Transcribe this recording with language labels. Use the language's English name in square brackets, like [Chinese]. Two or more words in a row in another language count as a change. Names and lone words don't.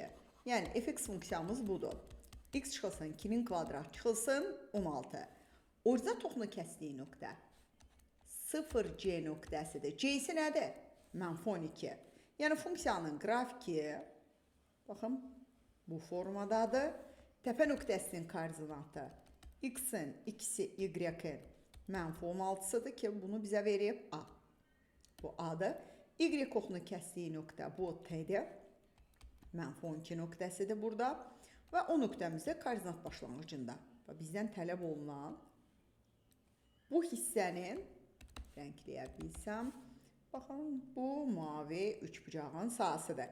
[Azerbaijani] Yəni fx funksiyamız budur. X çıxılsın 2-nin kvadratı çıxılsın 16. Orizant toxunu kəsdiyi nöqtə 0C nöqtəsidir. C-si nədir? -12. Yəni funksiyanın qrafiki baxın bu formadadır. Təpə nöqtəsinin koordinatı x-in, x-i, y-in -16-sıdır ki, bunu bizə verib A. Bu A-dır. Y oxunu kəsdiyi nöqtə bu T-dir. -12 nöqtəsidir burada. Və o nöqtəmizdə koordinat başlanğıcında. Bizdən tələb olunan bu hissənin rəngləyə bilsəm, baxın, bu mavi üçbucağın sahəsidir.